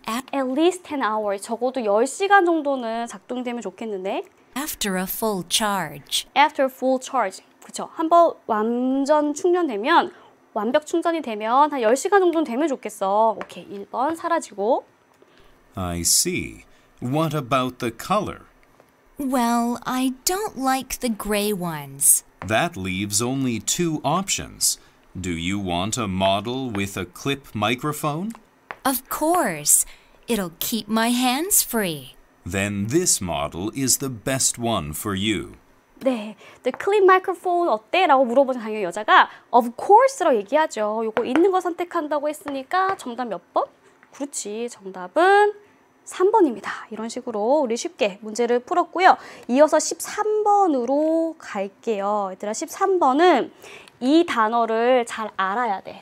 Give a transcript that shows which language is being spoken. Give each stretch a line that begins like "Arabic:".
English: At least 10 hours.
Korean: 적어도 10시간 정도는 작동되면 좋겠는데.
English: after a full charge. After full charge.
Korean: 그쵸. 한번 완전 충전되면, 완벽 충전이 되면 한 10시간 정도는 되면 좋겠어. 오케이. 1번 사라지고.
English: I see. What about the color? Well, I don't like the gray ones. That leaves only two options. Do you want a model with a clip microphone? Of course. It'll keep my hands free. Then this model is the best one for you.
Korean: 네,
English: the clip microphone
Korean: 어때? 라고 물어보는 당연히 여자가
English: of course
Korean: 라고 얘기하죠. 요거 있는 거 선택한다고 했으니까 정답 몇 번? 그렇지, 정답은 3번입니다. 이런 식으로 우리 쉽게 문제를 풀었고요. 이어서 13번으로 갈게요. 얘들아, 13번은 이 단어를 잘 알아야 돼.